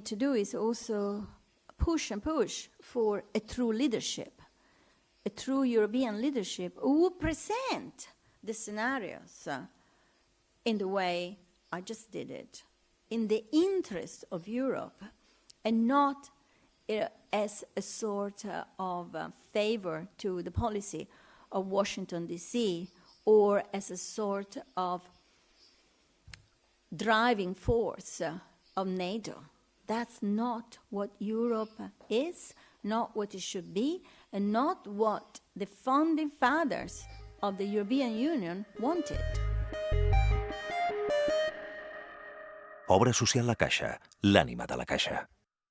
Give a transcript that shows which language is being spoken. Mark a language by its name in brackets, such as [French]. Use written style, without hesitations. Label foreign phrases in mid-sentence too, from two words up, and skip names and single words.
[English] to do is also push and push for a true leadership, a true European leadership who present the scenarios in the way I just did it, in the interest of Europe, and not as a sort of favor to the policy of Washington, D.C., or as a sort of driving force of NATO. That's not what Europe is, not what it should be, and not what the founding fathers of the European Union wanted. [Catalan] Obra social La Caixa, l'ànima de la Caixa.